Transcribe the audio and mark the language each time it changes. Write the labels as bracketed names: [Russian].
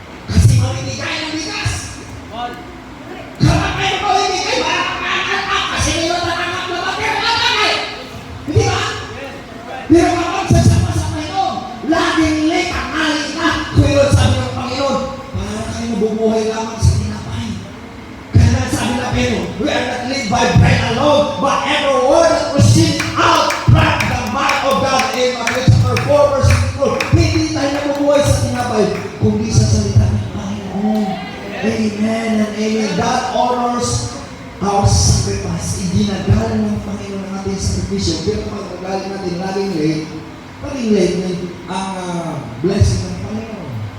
[Filipino] Kasi mamimigay ng bigas. Kapag kayo mamimigay, maaga kasi ngayon nanganap na matay. Hindi ba? Pero kapag sasama sa Panginoon, laging late ang alin na. Pero sabi ng Panginoon, para kayo mabubuhay lamang sa tinapay. Kaya nagsabi na Pedro, [English] we are not lived by bread alone, but every word that proceeds out from the mouth of God. Matthew chapter 4 verse 4. [Filipino] Hindi tayo nabubuhay sa tinapay, kundi sa salita ng Panginoon. [English] Amen and amen. God honors our sacrifice. [Filipino] Iginagalan ng Panginoon ang ating sakripisyo. Pero kapag nagaling natin laging late ang blessing ng Panginoon.